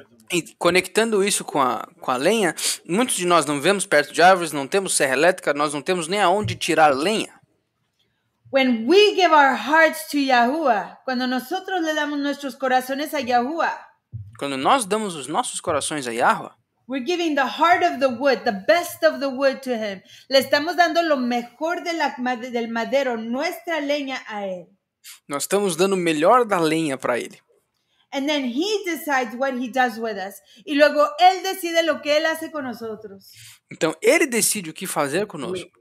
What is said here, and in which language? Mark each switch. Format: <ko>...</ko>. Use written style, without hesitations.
<pt>E conectando isso com a lenha, muitos de nós não vivemos perto de árvores, não temos serra elétrica, nós não temos nem aonde tirar lenha.</pt> <en>When we give our hearts to Yahuwah,</en> <es>cuando nosotros le damos nuestros corazones a Yahuwah,</es> <pt>quando nós damos os nossos corações a Yahuwah,</pt> <en>we're giving the heart of the wood, the best of the wood to him.</en> <es>Le estamos dando lo mejor del madero, nuestra leña a él.</es> <pt>Nós estamos dando o melhor da lenha para ele.</pt> <en>And then he decides what he does with us.</en> <es>Y luego él decide lo que él hace con nosotros.</es> <pt>Então ele decide o que fazer conosco.</pt>